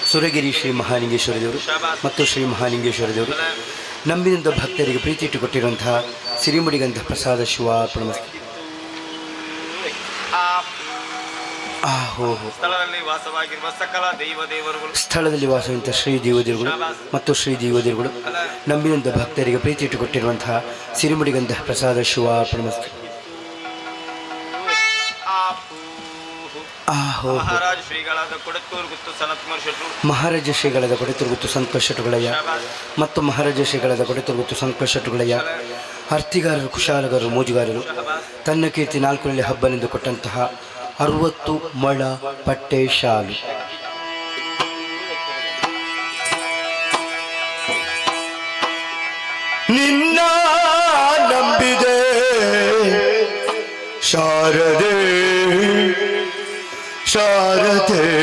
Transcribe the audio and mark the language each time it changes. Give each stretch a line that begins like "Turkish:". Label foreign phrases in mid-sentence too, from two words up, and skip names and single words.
Kannada: ಸುರಗಿರಿ ಶ್ರೀ ಮಹಾಲಿಂಗೇಶ್ವರ ದೇವರು ಮತ್ತು ಶ್ರೀ ಮಹಾಲಿಂಗೇಶ್ವರ ದೇವರು ನಂಬಿದಂಥ ಭಕ್ತರಿಗೆ ಪ್ರೀತಿ ಇಟ್ಟುಕೊಟ್ಟಿರುವಂತಹ ಸಿರಿಮುಡಿಗಂಧ ಪ್ರಸಾದ ಶಿವ ಅರ್ಪಣೆ. ಸ್ಥಳದಲ್ಲಿ ವಾಸವಾಗಿರುವ ಸಕಲ ದೈವ ದೇವರುಗಳು ಸ್ಥಳದಲ್ಲಿ ವಾಸವಂತ ಶ್ರೀ ದೇವದೇವರುಗಳು ಮತ್ತು ಶ್ರೀ ದೇವದೇವರುಗಳು ನಂಬಿದಂಥ ಭಕ್ತರಿಗೆ ಪ್ರೀತಿ ಇಟ್ಟುಕೊಟ್ಟಿರುವಂತಹ ಸಿರಿಮುಡಿಗಂಧ ಪ್ರಸಾದ ಶಿವ ಅರ್ಪಣೆ. ಮಹಾರಾಜ ಶ್ರೀಗಳಾದ ಕೊಡತ್ತೂರು ಗುತ್ತು ಸನತ್ಕುಮಾರ್ ಶೆಟ್ರು ಮಹಾರಾಜ ಶ್ರೀಗಳಾದ ಕೊಡತ್ತೂರು ಗುತ್ತು ಸಂತೋಷ ಶೆಟ್ಟುಗಳಯ್ಯ ಮತ್ತು ಮಹಾರಾಜ ಶ್ರೀಗಳಾದ ಕೊಡತ್ತೂರು ಗುತ್ತು ಸಂತೋಷ ಶೆಟ್ಟುಗಳಯ್ಯ ಅರ್ತಿಗಾರರು ಕುಶಾಲಗಾರರು ಮೋಜುಗಾರರು ತನ್ನ ಕೀರ್ತಿ ನಾಲ್ಕರಲ್ಲಿ ಹಬ್ಬನೆಂದು ಕೊಟ್ಟಂತಹ 60 ಮೊಳ ಪಟ್ಟೆ ಶಾಲು ನಿನ್ನ ನಂಬಿದೆ ಶಾರದೆ ಶಾರದೆ